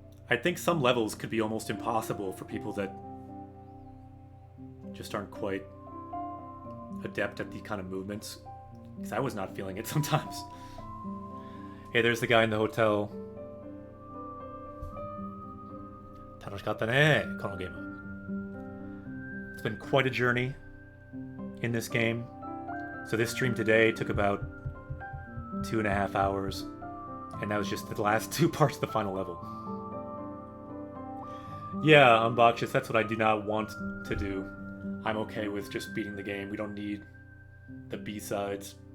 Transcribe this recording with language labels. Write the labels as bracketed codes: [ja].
[en] I think some levels could be almost impossible for people that just aren't quite adept at the kind of movements. Because I was not feeling it sometimes. Hey, there's the guy in the hotel. [ja] 楽しかったね、このゲーム. [en] It's been quite a journey in this game. So this stream today took about 2.5 hours. And that was just the last 2 parts of the final level. Yeah, Unboxes, that's what I do not want to do. I'm okay with just beating the game. We don't need the B-sides.